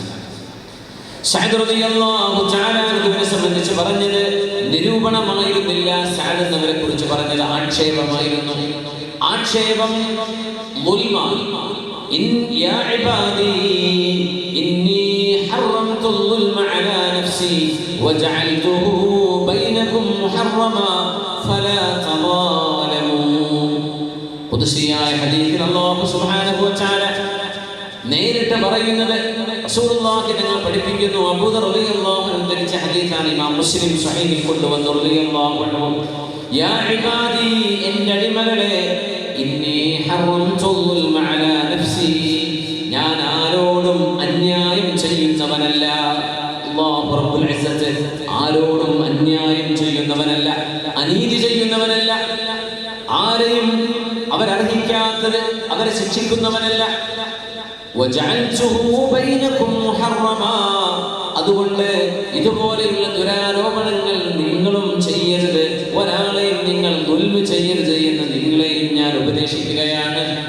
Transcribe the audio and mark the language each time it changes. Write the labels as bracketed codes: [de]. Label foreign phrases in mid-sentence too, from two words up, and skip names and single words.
[ml] സഅദ് [ar] رضي الله تعالى عنه [ml] സംബന്ധിച്ച് പറഞ്ഞത് നിരൂപണമായിരുന്നില്ല. സഅദ് എന്നവരെ കുറിച്ച് പറഞ്ഞത് ആക്ഷേപമായിരുന്നു. ആക്ഷേപം മുൽമാണ്. [ar] إن يا عبادي إني حرمت الظلم على نفسي وجعلته بينكم محرما فلا تظالموا. [ml] ഖുദ്സിയായ ഹദീസിൽ അല്ലാഹു [ar] سبحانه وتعالى [ml] നേരിട്ട് പറയുന്നത് റസൂലുള്ളാഹി തങ്ങൾ പഠിപ്പിക്കുന്നു. അബൂദർ [ar] رضي الله عنه [ml] ഉദ്ധരിച്ച ഹദീസാണ്. ഇമാം മുസ്ലിം സ്വഹീഹിൽ കൊണ്ടുവന്നു. [ar] رضي الله عنه, يا عبادي, [ml] എൻ്റെ അടിമകളെ, [ar] إني حرمت الظلم على نفسي, [ml] ഞാൻ ആരോടും അന്യായം ചെയ്യുന്നവനല്ല. അല്ലാഹു [ar] رب العزة [ml] ആരോടും അന്യായം ചെയ്യുന്നവനല്ല, അനീതി ചെയ്യുന്നവനല്ല, ആരെയും അവരർഹിക്കാത്തത് അവരെ ശിക്ഷിക്കുന്നവനല്ല. അതുകൊണ്ട് ഇതുപോലെയുള്ള ദുരാരോപണങ്ങൾ നിങ്ങളും ചെയ്യരുത്, ഒരാളെയും നിങ്ങൾ ദുൽമ ചെയ്യരുത് എന്ന് നിങ്ങളെയും ഞാൻ ഉപദേശിക്കുകയാണ്.